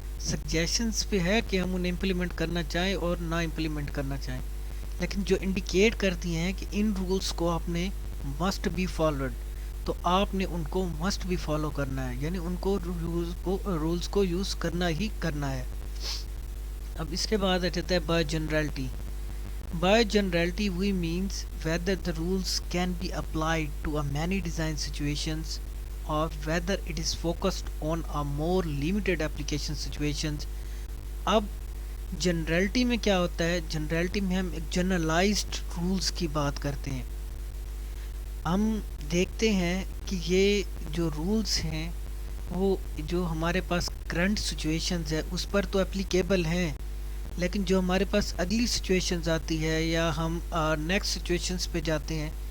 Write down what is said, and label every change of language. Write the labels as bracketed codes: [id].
[ur] Suggestions پہ ہے کہ ہم انہیں امپلیمنٹ کرنا چاہیں اور نہ امپلیمنٹ کرنا چاہیں، لیکن جو انڈیکیٹ کرتی ہیں کہ ان رولز کو آپ نے [en] must be followed [ur] تو آپ نے ان کو مسٹ بھی فالو کرنا ہے، یعنی ان کو رولز کو یوز کرنا ہی کرنا ہے. اب اس کے بعد آ جاتا ہے by generality. [en] By generality we means whether the rules can be applied to a many design situations اور whether it is focused on a more limited application situations. [ur] اب جنرلٹی میں کیا ہوتا ہے؟ جنرلٹی میں ہم ایک جنرلائزڈ رولز کی بات کرتے ہیں. ہم دیکھتے ہیں کہ یہ جو رولز ہیں وہ جو ہمارے پاس کرنٹ سچویشنز ہے اس پر تو اپلیکیبل ہیں، لیکن جو ہمارے پاس اگلی سچویشنز آتی ہے یا ہم نیکسٹ سچویشنز پہ جاتے ہیں